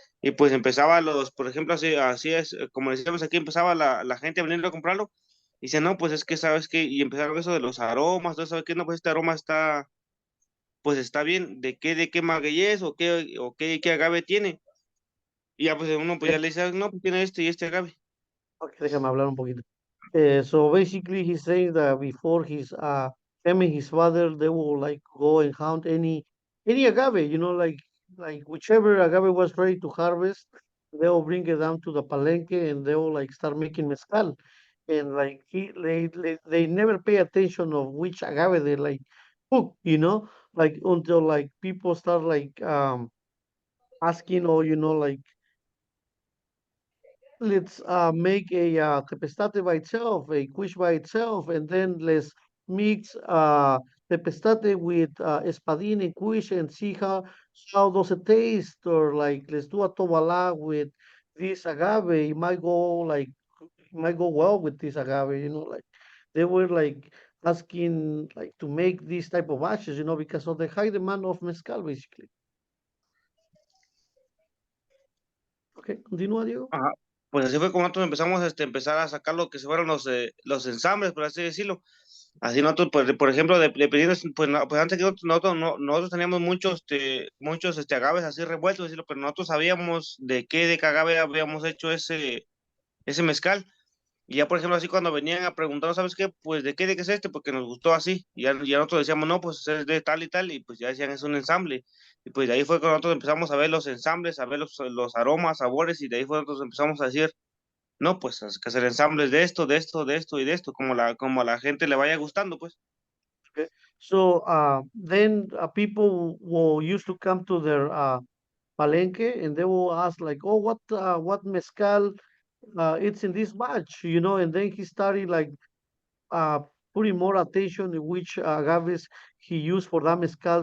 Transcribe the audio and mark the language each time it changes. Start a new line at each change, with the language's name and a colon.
Spanish: Y pues empezaba por ejemplo, así es, como decíamos aquí, empezaba la gente a venir a comprarlo. Y dice, no, pues es que, ¿sabes qué? Y empezaron eso de los aromas, todo, ¿sabes qué? No, pues este aroma está, pues está bien, ¿de qué maguey es o qué agave tiene? Y ya pues uno pues ya le dice, no, pues tiene este y este agave. Okay, déjame hablar un poquito.
English: So basically, he's saying that before him and his father, they will like go and hunt any agave, like whichever agave was ready to harvest, they will bring it down to the palenque and they will like start making mezcal. And like they never pay attention of which agave they like cook, like until like people start like asking or like let's make a tepestate by itself, a quiche by itself, and then let's mix tepestate with espadín and quiche and see how does it taste, or like let's do a tobala with this agave. It might go well with this agave. Like they were like asking like to make these type of batches, because of the high demand of mezcal, basically.
Spanish: Okay, continúa, Diego. Ajá. Pues así fue como nosotros empezamos empezar a sacar lo que se fueron los ensambles, por así decirlo. Así nosotros, pues, por ejemplo, dependiendo, pues, pues antes que nosotros teníamos muchos agaves así revueltos, decirlo, pero nosotros sabíamos de qué agave habíamos hecho ese mezcal. Y ya, por ejemplo, así cuando venían a preguntar, ¿sabes qué? Pues, ¿de qué es este? Porque nos gustó así. Y ya nosotros decíamos, no, pues es de tal y tal, y pues ya decían, es un ensamble. Y pues de ahí fue cuando nosotros empezamos a ver los ensambles, a ver los aromas, sabores, y de ahí fue cuando nosotros empezamos a decir, no, pues hay que hacer ensambles de esto, de esto, de esto y de esto, como a la gente le vaya gustando, pues. Okay.
English: So then people will used to come to their palenque and they will ask like, "Oh, what mezcal it's in this batch," and then he started like uh, putting more attention in which agaves he used for that mezcal.